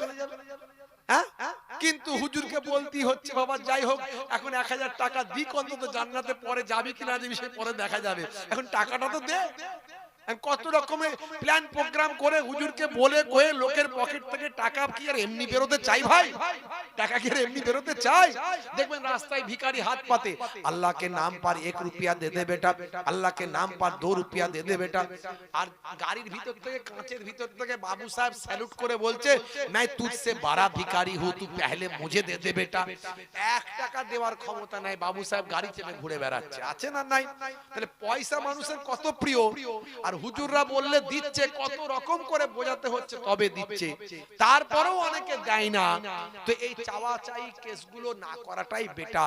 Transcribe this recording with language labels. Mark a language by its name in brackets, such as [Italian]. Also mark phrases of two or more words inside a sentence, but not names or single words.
[Bangla] হ্যাঁ, কিন্তু হুজুরকে বলতেই হচ্ছে বাবা যাই হোক এখন 1000 টাকা দিক, অন্তত জান্নাতে পরে যাবি কিনা যাবি সে পরে দেখা যাবে, এখন টাকাটা তো দে। কত রকমের প্ল্যান প্রোগ্রাম করে হুজুরকে বলে কয়ে লোকের পকেট থেকে টাকা কি আর এমনি বেরোতে চাই ভাই? টাকা কি আর এমনি বেরোতে চাই? দেখবেন রাস্তায় ভিখারি হাত পাতে, [Hindi] আল্লাহ के नाम पर 1 रुपया दे दे बेटा, আল্লাহ के नाम पर 2 रुपया दे दे बेटा। [Bangla] আর গাড়ির ভিতর থেকে, কাঁচের ভিতর থেকে বাবু সাহেব স্যালুট করে বলছে [Hindi] मैं तुझसे बड़ा भिखारी हूं, तू पहले मुझे दे दे बेटा। [Bangla] 1 টাকা দেওয়ার ক্ষমতা নাই, বাবু সাহেব গাড়ি চেপে ঘুরে বেড়াচ্ছে, আছে না নাই? তাহলে পয়সা মানুষের কত প্রিয়, আর হুজুররা বললে দিচ্ছে, কত রকম করে বোঝাতে হচ্ছে তবে দিচ্ছে, তারপরেও অনেকে দেয় না। তো এই চাওয়া চাই কেসগুলো না করাটাই বেটার।